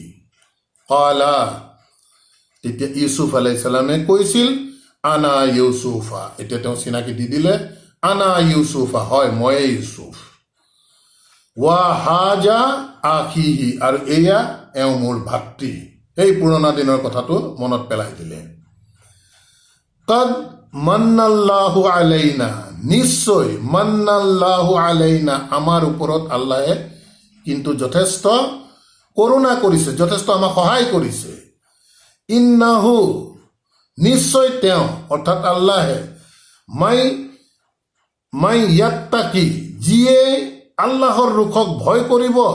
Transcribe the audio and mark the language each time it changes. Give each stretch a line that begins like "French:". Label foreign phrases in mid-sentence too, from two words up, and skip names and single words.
Assamese: কালা, তেতিয়া ইউসুফ
Arabic: عليه السلام
Assamese: কৈছিল,
Arabic: أنا يوسف,
Assamese: এতিয়া তেওঁ চিনাকি দি দিলে,
Arabic: أنا يوسف,
Assamese: হয় ময়ে ইউসুফ,
Arabic: وهذا أخيه,
Assamese: আৰু এয়া এওঁ মোৰ ভাতৃ। সেই পুৰণা দিনৰ কথাটো মনত পেলাই দিলে।
Arabic: قد منّ الله علينا,
Assamese: নিশ্চয়,
Arabic: منّ الله علينا,
Assamese: আমাৰ ওপৰত আল্লাহে কিন্তু যথেষ্ট কৰোণা কৰিছে, যথেষ্ট আমাক সহায় কৰিছে। ইন্নাহু, নিশ্চয় তেওঁ, অৰ্থাৎ আল্লাহে,
Arabic: من يتق,
Assamese: যিয়ে আল্লাহৰ ৰুখক ভয় কৰিব,